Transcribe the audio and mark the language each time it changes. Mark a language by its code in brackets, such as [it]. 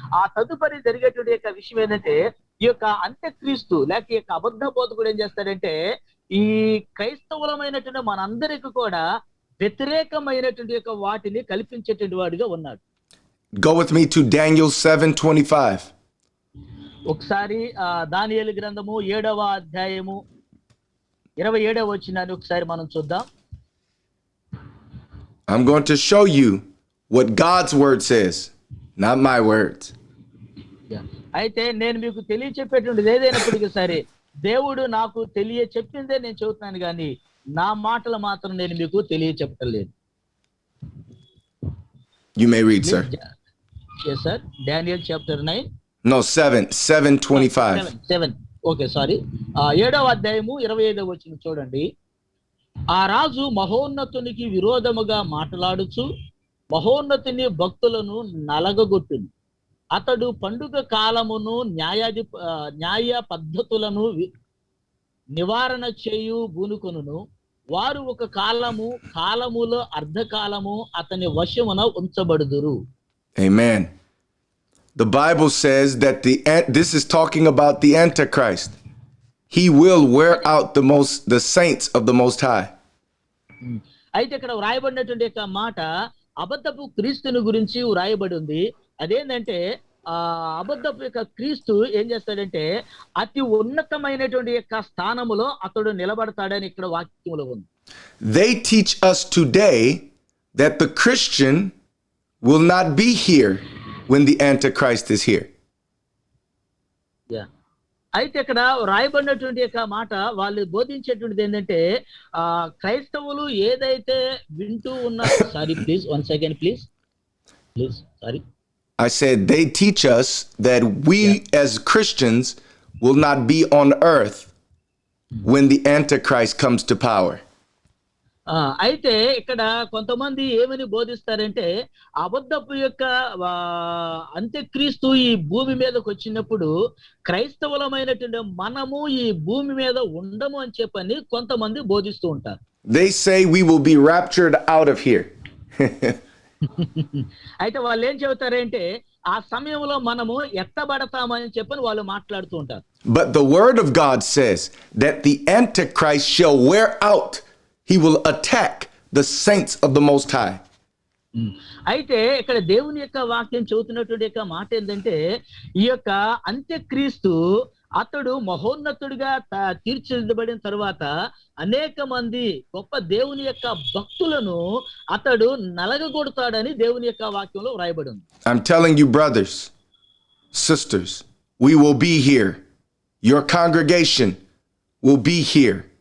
[te] ఆ తదుపరి జరిగేటువంటి యొక్క విషయం ఏంటంటే ఈ యొక్క అంత్యక్రీస్తు లేక ఈ యొక్క అబద్ధ బోధకుడు ఏం చేస్తాడంటే ఈ క్రైస్తవులమైనటువంటి మనందరికీ కూడా వ్యతిరేకమైనటువంటి యొక్క వాటిని కల్పించేటువంటి వాడిగా ఉన్నాడు. [en] Go with me to Daniel 7:25. [te] ఒకసారి దానియేలు గ్రంథము 7వ అధ్యాయము 27వ వచనాన్ని ఒకసారి మనం చూద్దాం. [en] I'm going to show you what God's word says, not my words. [te] అయితే నేను మీకు తెలియచెప్పేటువంటిది ఏదైనప్పటికీ సరే దేవుడు నాకు చెప్పిందే నేను చెబుతున్నాను కానీ నా మాటలు మాత్రం నేను మీకు తెలియచెప్పటం లేదు. [en] You may read, sir. Yes, sir. Daniel chapter 9. No, 7:25. [te] 7. [en] Okay, sorry. [te] 7వ అధ్యాయము 25వ వచనం చూడండి. ఆ రాజు మహోన్నతునికి విరోధముగా మాట్లాడుచు మహోన్నతుని భక్తులను నలగగొట్టును. అతడు పండుగ కాలమును న్యాయ పద్ధతులను నివారణ చేయు బూనుకొనును. వారు ఒక కాలములో అర్ధకాలము అతని వశమున ఉంచబడుదురు. [en] Amen. The Bible says that this is talking about the Antichrist. He will wear out the saints of the Most High. [te] అయితే ఇక్కడ వ్రాయబడినటువంటి యొక్క మాట అబద్ధపు క్రీస్తుని గురించి వ్రాయబడి ఉంది. అదేంటంటే అబద్ధపు యొక్క క్రీస్తు ఏం చేస్తాడంటే అతి ఉన్నతమైనటువంటి యొక్క స్థానములో అతడు నిలబడతాడని ఇక్కడ వాక్యములో ఉంది. [en] They teach us today that the Christian will not be here when the Antichrist is here. [te] అయితే ఇక్కడ రాయబడినటువంటి యొక్క మాట వాళ్ళు బోధించేటువంటిది ఏంటంటే క్రైస్తవులు ఏదైతే వింటూ ఉన్నారు. [en] Sorry please 1 second please sorry. I said they teach us that we as Christians will not be on earth when the Antichrist comes to power. [te] అయితే ఇక్కడ కొంతమంది ఏమని బోధిస్తారంటే అబద్ధపు యొక్క అంత్యక్రీస్తు ఈ భూమి మీదకి వచ్చినప్పుడు క్రైస్తవులమైనటువంటి మనము ఈ భూమి మీద ఉండము అని చెప్పని కొంతమంది బోధిస్తూ ఉంటారు. [en] They say we will be raptured out of here. [te] అయితే వాళ్ళు ఏం చెబుతారంటే ఆ సమయంలో మనము ఎత్తబడతామని చెప్పని వాళ్ళు మాట్లాడుతూ ఉంటారు. [en] But the word of God says that the Antichrist shall wear out. He will attack the saints of the Most High. [te] అయితే ఇక్కడ దేవుని యొక్క వాక్యం చెబుతున్నటువంటి యొక్క మాట ఏంటంటే ఈ యొక్క అంత్యక్రీస్తు అతడు మహోన్నతుడిగా తీర్చిదిద్దబడిన తరువాత అనేక మంది గొప్ప దేవుని యొక్క భక్తులను అతడు నలగగొడతాడని దేవుని యొక్క వాక్యంలో వ్రాయబడి ఉంది. [en] I'm telling you, brothers, sisters, we will be here. Your congregation will be here.